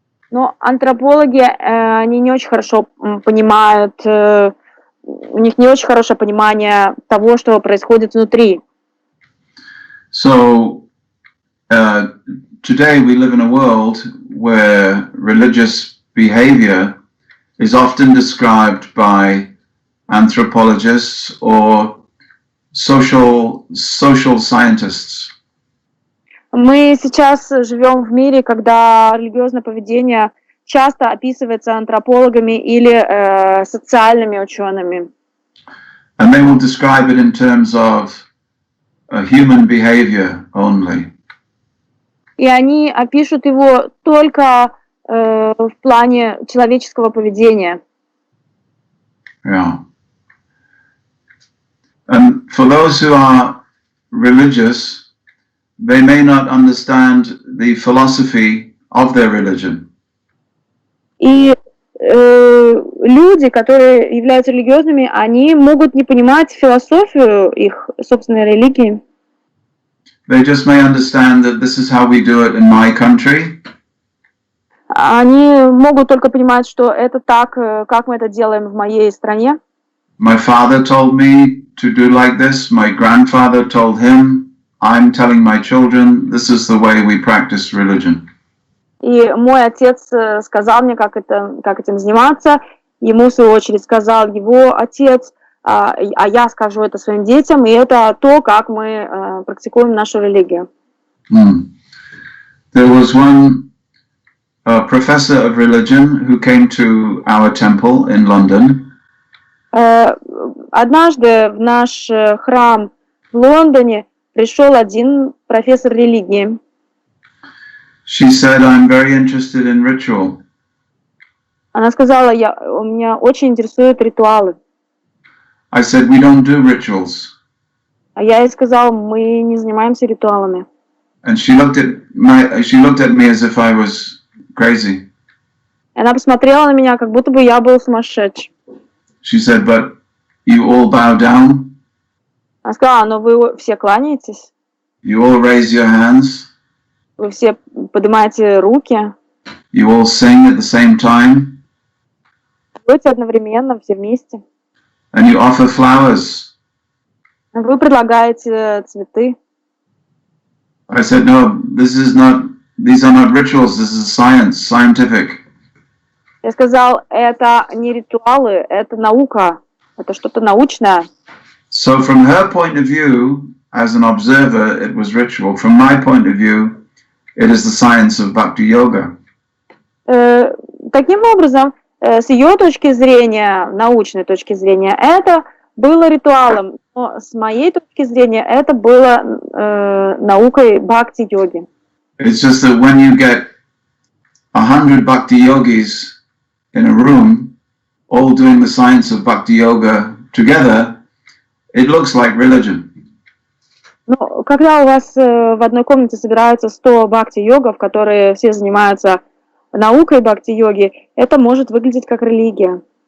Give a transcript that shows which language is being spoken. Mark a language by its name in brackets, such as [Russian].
[Russian] Но антропологи, они не очень хорошо понимают, у них не очень хорошее понимание того, что происходит внутри. [English] So, today we live in a world where religious behavior is often described by anthropologists or social scientists. [Russian] Мы сейчас живем в мире, когда религиозное поведение часто описывается антропологами или социальными учеными. [English] And they will describe it in terms of human behavior only. [Russian] И они опишут его только в плане человеческого поведения. [English] Yeah. And for those who are religious, they may not understand the philosophy of their religion. [Russian] И люди, которые являются религиозными, они могут не понимать философию их собственной религии. [English] They just may understand that this is how we do it in my country. [Russian] Они могут только понимать, что это так, как мы это делаем в моей стране. [English] My father told me to do like this. My grandfather told him. I'm telling my children, this is the way we practice religion. [Russian] И мой отец сказал мне, как этим заниматься. Ему, в свою очередь, сказал его отец, а я скажу это своим детям, и это то, как мы практикуем нашу религию. [English] There was one professor of religion who came to our temple in London. [Russian] Однажды в наш храм в Лондоне пришел один профессор религии. [English] She said, I'm very interested in ritual. [Russian] Она сказала, меня очень интересуют ритуалы. [English] I said, we don't do rituals. [Russian] А я ей сказала, мы не занимаемся ритуалами. [English] And she looked at me as if I was crazy. [Russian] Она посмотрела на меня, как будто бы я был сумасшедший. [English] She said, but you all bow down? [Russian] Она сказала, но вы все кланяетесь? [English] You all raise your hands? [Russian] Вы все поднимаете руки? [English] You all sing at the same time? [Russian] Поете одновременно, все вместе? [English] And you offer flowers? [Russian] Вы предлагаете цветы? [English] I said, no, these are not rituals, this is science, scientific. [Russian] Я сказал, это не ритуалы, это наука, это что-то научное. [English] So from her point of view, as an observer, it was ritual. From my point of view, it is the science of bhakti yoga. [Russian] Таким образом, с ее точки зрения, научной точки зрения, это было ритуалом, но с моей точки зрения, это было наукой бхакти-йоги. [English] It's just that when you get 100 bhakti yogis in a room, all doing the science of bhakti yoga together, it looks like religion. [Russian] Ну, когда у вас в одной комнате собираются 100 бхакти-йогов, которые все занимаются наукой бхакти-йоги, это может выглядеть как религия.